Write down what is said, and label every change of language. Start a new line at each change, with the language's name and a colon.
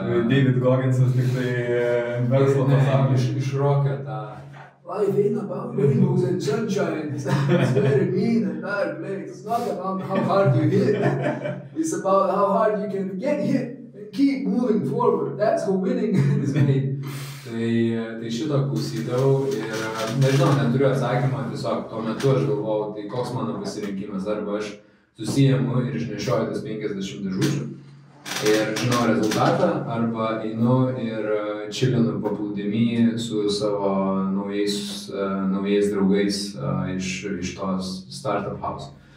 Lithuanian: David Gogginsas tik tai verslo pasaulyje. Išrokė tą
English: Life ain't about rainbows and sunshine. It's very mean and dark place. It's not about how hard you hit. It's about how hard you can get hit. Keep moving forward, that's how winning is made.
Lithuanian: Tai šito klausydavau ir nežinau, neturiu atsakymą, tiesiog tuo metu aš galvojau, tai koks mano pasirinkimas, arba aš susiimu ir išnešioju tas 50 dėžučių ir žinau rezultatą, arba einu ir čilinu paplūdimy su savo naujais draugais iš tos startup house.